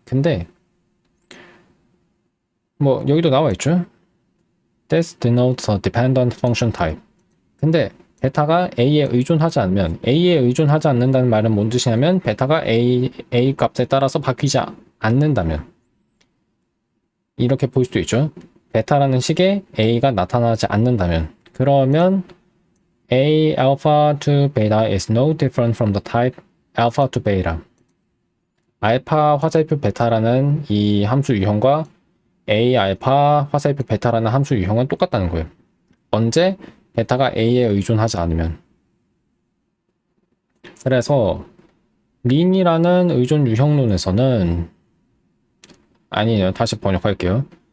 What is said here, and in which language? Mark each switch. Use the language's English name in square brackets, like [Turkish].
[Korean] 근데 여기도 나와 있죠. [English] This denotes a dependent function type. [Korean] 근데 베타가 A에 의존하지 않으면 A에 의존하지 않는다는 말은 뭔 뜻이냐면 베타가 A 값에 따라서 바뀌지 않는다면 이렇게 볼 수도 있죠. 베타라는 식에 A가 나타나지 않는다면, 그러면 [English] A alpha to beta is no different from the type alpha to beta. [Korean] 알파 화살표 베타라는 이 함수 유형과 A 알파 화살표 베타라는 함수 유형은 똑같다는 거예요. 언제? 베타가 A에 의존하지 않으면. 그래서 린이라는 의존 유형론에서는, 아니에요. 다시 번역할게요.